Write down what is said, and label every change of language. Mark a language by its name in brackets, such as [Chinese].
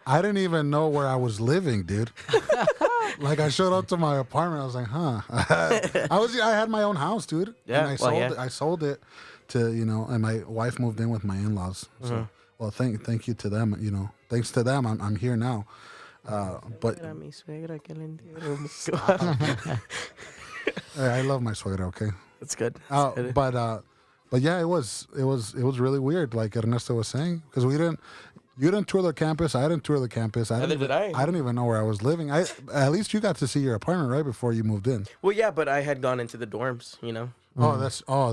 [English] I didn't even know where I was living, dude. Like I showed up to my apartment, I was like, huh. I had my own house, dude. Yeah, And well, I sold it to, you know, and my wife moved in with my in-laws. So, well, thank you to them, you know. Thanks to them, I'm here now. But [Spanish] Era mi suegra que le entierro. [English] I love my suegra, okay? That's good. But yeah, it was really weird, like Ernesto was saying, because you didn't tour the campus, I didn't tour the campus. Neither did I. I didn't even know where I was living. At least you got to see your apartment right before you moved in. Well, yeah, but I had gone into the dorms, you know.